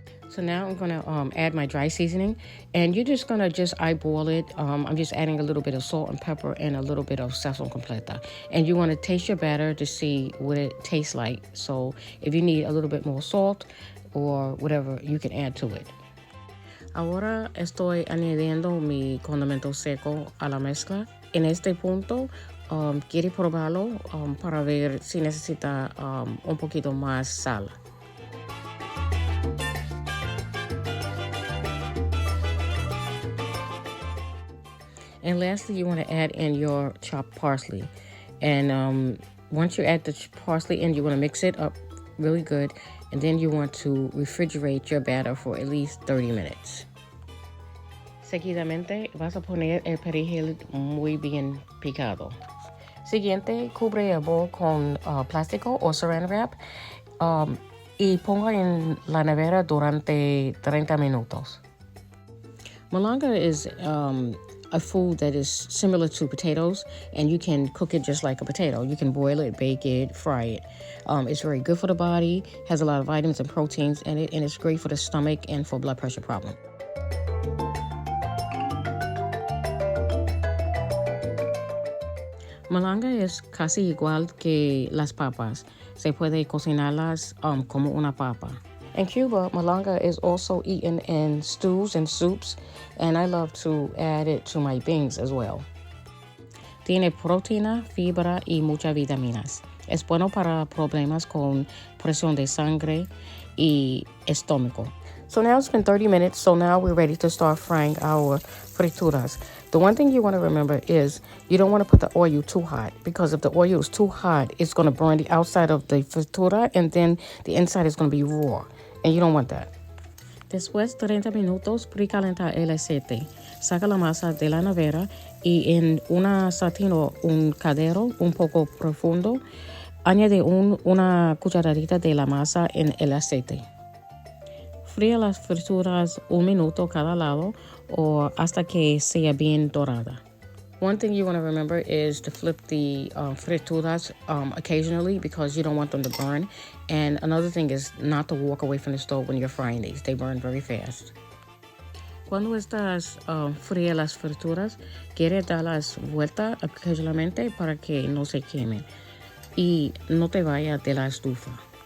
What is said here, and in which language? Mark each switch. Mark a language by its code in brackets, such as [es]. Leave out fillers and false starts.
[en] So now I'm going to add my dry seasoning, and you're just going to eyeball it. I'm just adding a little bit of salt and pepper and a little bit of sazón completa. And you want to taste your batter to see what it tastes like. So if you need a little bit more salt or whatever, you can add to it. [es] Ahora estoy añadiendo mi condimento seco a la mezcla. En este punto, quiere probarlo para ver si necesita un poquito más sal. [en] And lastly, you want to add in your chopped parsley. And once you add the parsley in, you want to mix it up really good. And then you want to refrigerate your batter for at least 30 minutes. [es] Seguidamente, vas a poner el perejil muy bien picado. Siguiente, cubre el bol con plástico o saran wrap y ponga en la nevera durante 30 minutos. [en] Malanga is a food that is similar to potatoes, and you can cook it just like a potato. You can boil it, bake it, fry it. It's very good for the body, has a lot of vitamins and proteins in it, and it's great for the stomach and for blood pressure problem. [es] Malanga es casi igual que las papas. Se puede cocinarlas como una papa. [en] In Cuba, malanga is also eaten in stews and soups, and I love to add it to my beans as well. [es] Tiene proteína, fibra y muchas vitaminas. Es bueno para problemas con presión de sangre y estómago. [en] So now it's been 30 minutes, so now we're ready to start frying our frituras. The one thing you want to remember is you don't want to put the oil too hot, because if the oil is too hot, it's going to burn the outside of the fritura and then the inside is going to be raw, and you don't want that. [es] Después de 30 minutos, precalenta el aceite. Saca la masa de la nevera y en una sartén o un caldero un poco profundo, añade una cucharadita de la masa en el aceite. Fría las frituras 1 minuto cada lado o hasta que sea bien dorada. [en] One thing you want to remember is to flip the frituras occasionally, because you don't want them to burn. And another thing is not to walk away from the stove when you're frying these. They burn very fast. [es] Cuando estás frías las frituras, quieres darlas vuelta occasionalmente para que no se quemen y no te vaya de la estufa.